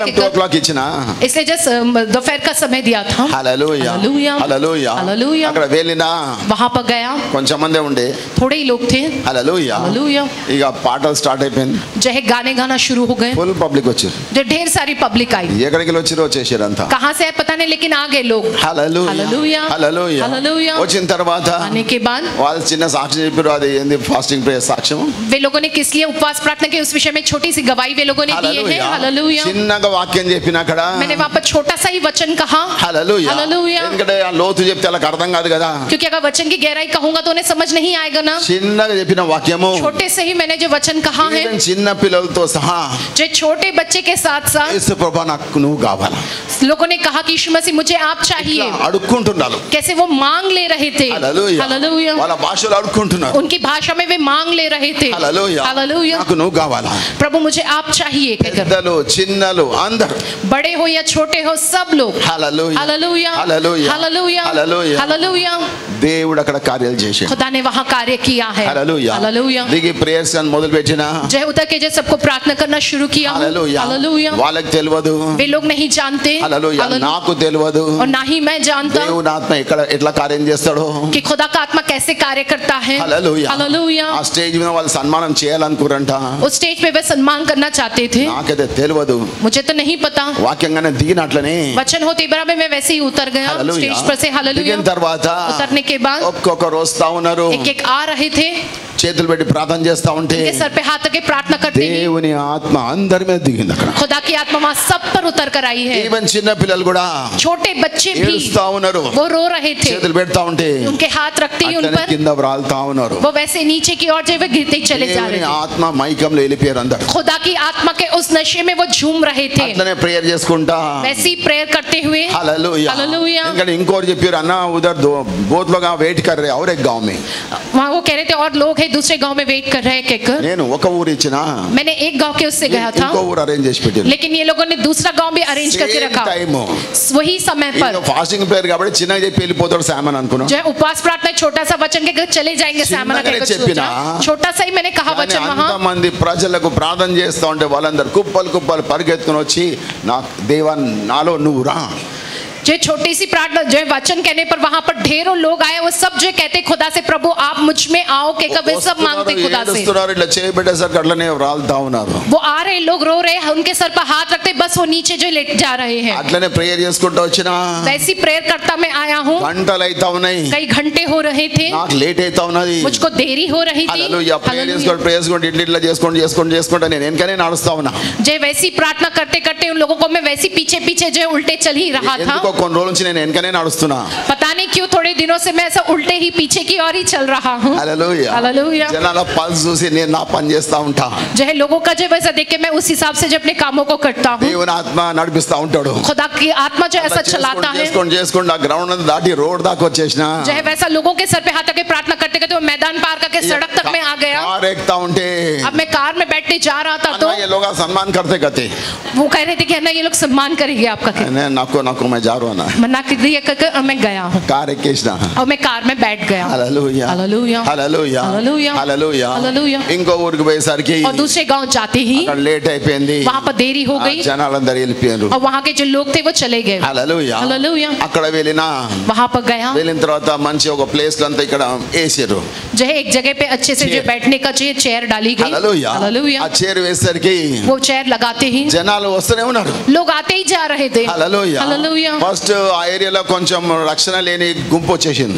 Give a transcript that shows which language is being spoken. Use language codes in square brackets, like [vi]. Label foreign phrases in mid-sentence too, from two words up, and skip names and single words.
[te] మధ్యాహ్నం [hi] कहकर [te] 2 o'clock ఇచ్చిన [hi] इसलिए जस्ट दोपहर का समय दिया था [te] హల్లెలూయా [hi] हालेलुया [te] హల్లెలూయా [hi] हालेलुया [te] అక్కడ వెళ్ళినా [hi] वहाँ पर गया [te] కొంచెం మందే ఉండే [hi] थोड़े ही लोग थे [te] హల్లెలూయా [hi] हालेलुया [te] ఇక పాటలు స్టార్ట్ అయిపోయింది [hi] जो है गाने गाना शुरू हो गए [te] ఫుల్ పబ్లిక్ వచ్చారు [hi] जो ढेर सारी पब्लिक आई [te] ఎక్కడికి వచ్చిరో వచ్చేసారు అంతా [hi] कहाँ से है पता नहीं लेकिन आ गए लोग [te] హల్లెలూయా [hi] हालेलुया [te] హల్లెలూయా [hi] हालेलुया [te] వచ్చిన తర్వాత [hi] आने के बाद [te] వాళ్ళు చిన్న సాక్ష్యం చెప్పారు అది ఏంది [en] fasting prayer [te] సాక్ష్యం [hi] वे लोगों ने किस लिए उपवास प्रार्थना की उस विषय में छोटी सी गवाही वे लोगों ने दिए हैं हालेलुया [te] చిన్నగా వాక్యం చెప్పిన అక్కడ [hi] मैंने वहाँ पर छोटा सा ही वचन कहा [te] హల్లెలూయా [hi] हालेलुया [te] ఎందుకంటే ఆ లోతు చెప్తే వాళ్ళకి అర్థం కాదు కదా [hi] क्योंकि अगर वचन की गहराई कहूंगा तो उन्हें समझ नहीं आएगा ना [te] చిన్నగా చెప్పిన వాక్యము [hi] छोटे से ही मैंने जो वचन कहा है [te] ఈవెన్ చిన్న పిల్లలతో సహా [hi] जो छोटे बच्चे के साथ साथ [te] యేసు ప్రభువా నాకు నువ్వు కావాలా [hi] लोगों ने कहा कि यीशु मसीह मुझे आप चाहिए [te] అడుక్కుంటున్నారు [hi] कैसे वो मांग ले रहे थे [te] హల్లెలూయా [hi] हालेलुया [te] వాళ్ళ భాషలో అడుక్కుంటున్నారు [hi] उनकी भाषा में वे मांग ले रहे थे [te] హల్లెలూయా [hi] हालेलुया [te] నాకు నువ్వు కావాలా [hi] प्रभु मुझे आप चाहिए कहकर [te] పెద్దలు చిన్నలు అందరూ [hi] बड़े हो या छोटे हो सब लोग [te] హల్లెలూయా [hi] हालेलुया [te] హల్లెలూయా [hi] हालेलुया [te] హల్లెలూయా [hi] हालेलुया [te] దేవుడు అక్కడ కార్యాలు చేశాడు [hi] खुदा ने वहां कार्य किया है [te] హల్లెలూయా [hi] हालेलुया [te] దిగి ప్రేయర్స్ అని మొదలు పెట్టిన [hi] जय उतर के जब सबको प्रार्थना करना शुरू किया हूं [te] హల్లెలూయా [hi] हालेलुया [te] వాళ్ళకి తెలియదు [hi] वे लोग नहीं जानते [te] హల్లెలూయా నాకు తెలియదు [hi] और ना ही मैं जानता [te] దేవుని ఆత్మ ఎట్లా కార్యం చేస్తాడో [hi] कि खुदा का आत्मा कैसे कार्य करता है [te] హల్లెలూయా [hi] हालेलुया [te] ఆ స్టేజ్ మీద వాళ్ళు సన్మానం చేయాలనుకురంట [hi] उस स्टेज पे वे सम्मान करना चाहते थे [te] నాకైతే తెలియదు [hi] मुझे तो नहीं पता [te] వాక్యంగానే దిగినట్లనే [hi] वचन होते ही बराबर मैं वैसे ही उतर गया [te] హల్లెలూయా [hi] स्टेज पर से हालेलुया [te] దిగిన తర్వాత [hi] उतरने के बाद [te] ఒక్కొక్కరు వస్తా ఉన్నారు [hi] एक एक आ रहे थे [te] చేతులు పెట్టి ప్రార్థన చేస్తా ఉంటే [hi] उनके सर पे हाथ रखे प्रार्थना करते ही [te] దేవుని ఆత్మ అందరి మీద దిగింది అక్కడ [hi] खुदा की आत्मा वहां सब पर उतर कर आई है [te] ఈవెన్ చిన్న పిల్లలు కూడా [hi] छोटे बच्चे भी [te] ఏడుస్తా ఉన్నారు [hi] वो रो रहे थे [te] చేతులు పెడతా ఉంటే [hi] उनके हाथ रखते ही उन [te] అట్లనే [hi] पर [te] కింద వ్రాలుతా ఉన్నారు [hi] वो वैसे नीचे की ओर जो वे गिरते ही चले जा रहे [te] దేవుని [hi] थे [te] ఆత్మ మైకంలో వెళ్ళిపోయారు అందరు [hi] खुदा की आत्मा के उस नशे में वो झूम रहे थे [te] అట్లనే ప్రేయర్ చేసుకుంటా [hi] वैसे ही प्रेयर करते हुए [te] హల్లెలూయా [hi] हालेलुया [te] ఎందుకంటే ఇంకోటి చెప్పారు అన్న [hi] उधर बहुत लोग वेट कर रहे और एक गांव में वहाँ वो कह रहे थे और लोग हैं दूसरे गांव में वेट कर रहे हैं कहकर [te] నేను ఒక ఊరు ఇచ్చినా [hi] मैंने एक गांव के उससे गया था [te] ఇంకో ఊరు అరేంజ్ చేసి పెట్టాను [hi] लेकिन ये लोगों ने दूसरा गांव भी अरेंज करके रखा [te] టైం [hi] वही समय पर [en] fasting prayer [te] కాబట్టి చిన్నగా చెప్పి వెళ్ళిపోతాడు సామన్ అనుకున్నా [hi] जो है उपवास प्रार्थना छोटा सा वचन के घर चले जाएंगे सामना [te] చిన్నగానే [hi] कहकर [te] చెప్పినా, [hi] छोटा सा ही मैंने कहा वचन वहाँ [te] అంతమంది ప్రజలకు ప్రార్థన చేస్తా ఉంటే వాళ్ళందరూ కుప్పలు కుప్పలు పరిగెత్తుకుని వచ్చి నా దేవా నాలో నువ్వు రా [hi] जो छोटी सी प्रार्थना जो है वचन कहने पर वहां पर ढेरों लोग आए वो सब जो कहते खुदा से प्रभु आप मुझ में आओ कहकर वे सब मांगते खुदा से [te] ఏడుస్తున్నారు ఇట్లా చేయబెట్టేసరికి అట్లనే రాలుతా ఉన్నారు [hi] वो आ रहे लोग रो रहे हैं उनके सर पर हाथ रखते बस वो नीचे जो लेट जा रहे हैं [te] అట్లనే ప్రేయర్ చేసుకుంటూ వచ్చినా [hi] वैसी प्रेयर करता मैं आया हूँ [te] గంటలు అయితా ఉన్నాయి [hi] कई घंटे हो रहे थे [te] నాకు లేట్ అయితా ఉన్నది [hi] मुझको देरी हो रही थी [te] హల్లెలూయా ప్రేయర్ చేసుకోండి ప్రేయర్ చేసుకోండి ఇట్లా చేసుకుంటా నేను వెనకనే నడుస్తా ఉన్నా [hi] जय वैसी प्रार्थना करते करते उन लोगों को मैं वैसी पीछे पीछे जो उल्टे चल ही रहा था [te] ఎందుకో కొన్ని రోజుల నుంచి నేను వెనకనే నడుస్తున్నా [hi] पता नहीं क्यों थोड़े दिनों से मैं ऐसा उल्टे ही पीछे की ओर ही चल रहा हूँ [te] హల్లెలూయా [hi] हालेलुया [te] జనాల పల్స్ చూసి నేను నా పని చేస్తా ఉంటా [hi] जो है लोगों का जो वैसा देख के मैं उस हिसाब से जो अपने कामों को करता हूँ [te] దేవుని ఆత్మ నడిపిస్తా ఉంటాడు [hi] खुदा की आत्मा जो ऐसा चलाता है [te] చేసుకోండి ఆ గ్రౌండ్ అంతా దాటి రోడ్ దాకా వచ్చేసిన [hi] जो है वैसा लोगों के सर पे हाथ रख के प्रार्थना करते करते वो मैदान पार करके सड़क तक में आ गया [te] కార్ ఎక్కుతా ఉంటే [hi] अब मैं कार में बैठने जा रहा था तो ये लोग सम्मान करते कहते वो कह रहे थे कि ना ये लोग सम्मान करेंगे आपका నాకు मैं जा रहा हूं ना मना कर दिया करके और मैं गया हूँ [te] కార్ ఎక్కేసిన [hi] और मैं कार में बैठ गया [te] హల్లెలూయా [hi] हालेलुया [te] హల్లెలూయా [hi] हालेलुया [te] హల్లెలూయా [hi] हालेलुया [te] ఇంకో ఊరికి పోయేసరికి [hi] और दूसरे गांव जाते ही [te] అక్కడ లేట్ అయిపోయింది [hi] वहां पर देरी हो गई [te] జనాలందరూ వెళ్ళిపోయారు [hi] और वहां के जो लोग थे वो चले गए [te] హల్లెలూయా [hi] हालेलुया [te] అక్కడ వెళ్ళినా [hi] वहां पर गया [te] వెళ్ళిన తర్వాత మంచి ఒక ప్లేస్ అంతా ఇక్కడ వేసారు [hi] जो है एक जगह पे अच्छे से जो बैठने का जो चेयर डाली गई [te] హల్లెలూయా [hi] हालेलुया [te] ఆ చైర్ వేసేసరికి [hi] वो चेयर लगाते ही [te] జనాలు వస్తూనే ఉన్నారు [hi] लोग आते ही जा रहे थे [te] హల్లెలూయా [hi] हालेलुया [te] ఫస్ట్ ఫస్ట్ ఆ ఏరియాలో కొంచెం రక్షణ లేని గుంపు వచ్చేసింది.